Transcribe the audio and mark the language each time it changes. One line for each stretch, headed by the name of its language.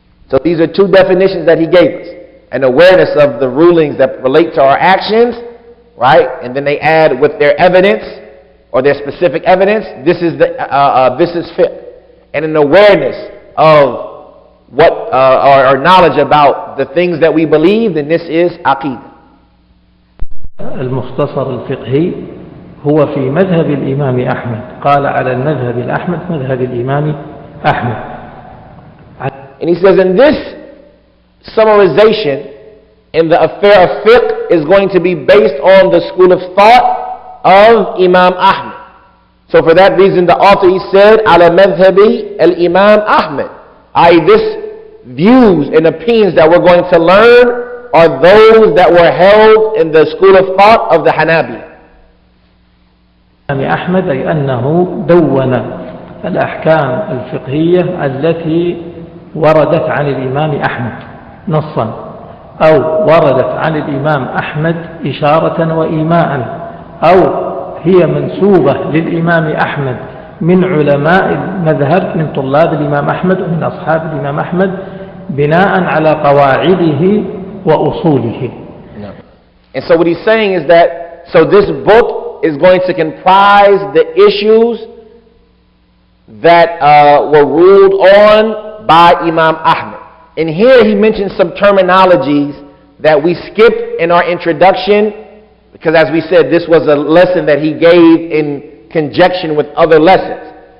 English: So these are two definitions that he gave us. An awareness of the rulings that relate to our actions, right? And then they add with their evidence or their specific evidence. This is fiqh. And an awareness of what or knowledge about the things that we believe, then this is aqeedah.
Arabic: المختصر الفقهي هو في مذهب الإمام أحمد. قال على المذهب الأحمد مذهب الإمام أحمد.
English: And he says, in this summarization in the affair of fiqh is going to be based on the school of thought of Imam Ahmad. So for that reason the author, he said,
Arabic: ala madhhabi al-Imam Ahmad.
English: This views and opinions that we're going to learn are those that were held in the school of thought of the Hanabila.
Arabic: الإمام أحمد أي أنه دون الأحكام الفقهية التي وردت عن الإمام أحمد نصا أو وردت عن الإمام أحمد إشارة وإيماء أو هي منسوبة للإمام أحمد من علماء المذهب من طلاب الإمام أحمد ومن أصحاب الإمام أحمد بناء على قواعده وأصوله.
English: And so what he's saying is that, so this book is going to comprise the issues that were ruled on by Imam Ahmad. And here he mentions some terminologies that we skipped in our introduction, because as we said, this was a lesson that he gave in conjunction with other lessons.